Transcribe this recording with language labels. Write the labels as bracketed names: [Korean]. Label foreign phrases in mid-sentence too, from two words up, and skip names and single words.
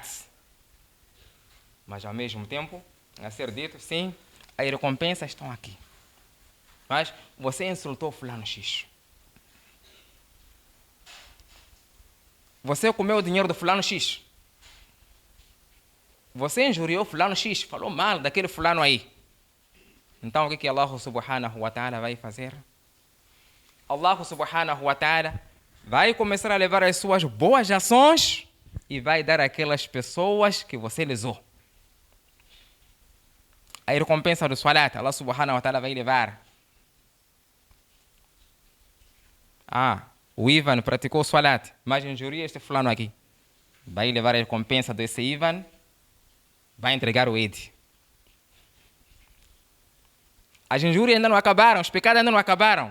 [Portuguese] Mas ao mesmo tempo, a ser dito, sim, as recompensas estão aqui. Mas você insultou fulano X. Você comeu o dinheiro do fulano X. Você injuriou fulano X, falou mal daquele fulano aí. Então o que Allah [Arabic] سبحانه وتعالى [Portuguese] vai fazer? Allah [Arabic] سبحانه وتعالى [Portuguese] vai começar a levar as suas boas ações e vai dar àquelas pessoas que você lesou. A recompensa do salat, Allah [Arabic] سبحانه وتعالى [Portuguese] vai levar. O Ivan praticou o salat, mas injuriou este fulano aqui. Vai levar a recompensa desse Ivan, vai entregar o Eid. As injúrias ainda não acabaram, os pecados ainda não acabaram.